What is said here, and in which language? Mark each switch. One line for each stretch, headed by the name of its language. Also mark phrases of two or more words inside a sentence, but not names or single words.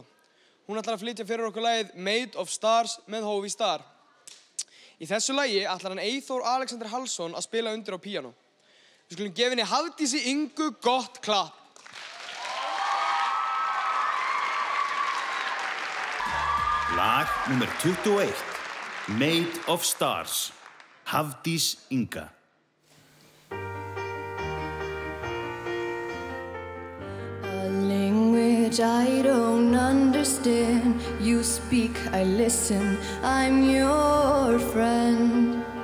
Icelandic: Hún ætlar að flytja fyrir okkur lagið Made of Stars með Hófi Star. Í þessu lagi ætlar hann Eyþór Alexander Hallsson að spila undir á píanó. Við skulum gefa henni Hafdísi Ingu gott klapp. Lag númer 21, Made of Stars, Hafdís Inga.
English: A language I don't understand. You speak, I listen, I'm your friend.